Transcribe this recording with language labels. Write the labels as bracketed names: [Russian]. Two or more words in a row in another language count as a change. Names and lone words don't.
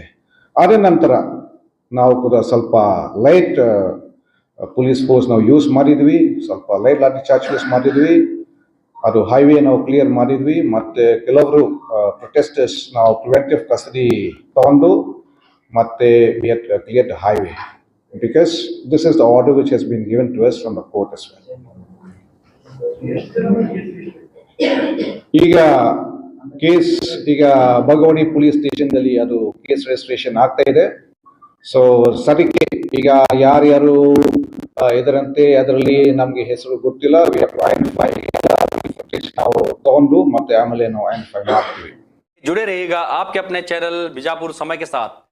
[Kannada] ಅದೇ ನಂತರ ನಾವು ಕೂಡ ಸ್ವಲ್ಪ [English] light police force [Kannada] ನಾವು ಯೂಸ್ ಮಾಡಿದ್ವಿ, ಸ್ವಲ್ಪ [English] light lathi charge use [Kannada] ಮಾಡಿದ್ವಿ. ಅದು ಹೈವೇ ನಾವು ಕ್ಲಿಯರ್ ಮಾಡಿದ್ವಿ. ಮತ್ತೆ ಕೆಲವರು ಪ್ರೊಟೆಸ್ಟರ್ಸ್ ನಾವು [English] preventive custody [Kannada] ತಗೊಂಡು ಮತ್ತೆ [English] clear the highway because this is the order which has been given to us from the court as well. [Kannada] ಈಗ ಕೇಸ್ ಈಗ ಬಗವಣಿ ಪೊಲೀಸ್ ಸ್ಟೇಷನ್ದಲ್ಲಿ ಅದು [English] case registration [Kannada] ಆಗ್ತಾ ಇದೆ. ಸೊ ಸದ್ಯಕ್ಕೆ ಈಗ ಯಾರ್ಯಾರು ಇದರಂತೆ ಅದರಲ್ಲಿ ನಮಗೆ ಹೆಸರು ಗೊತ್ತಿಲ್ಲ. ನಾವು ತಗೊಂಡು ಮತ್ತೆ ಆಮೇಲೆ ನಾವು ಐಡೆಂಟಿಫೈ ಮಾಡ್ತೀವಿ. [Hindi] जुड़े रहिएगा आपके अपने चैनल बीजापुर समय के साथ।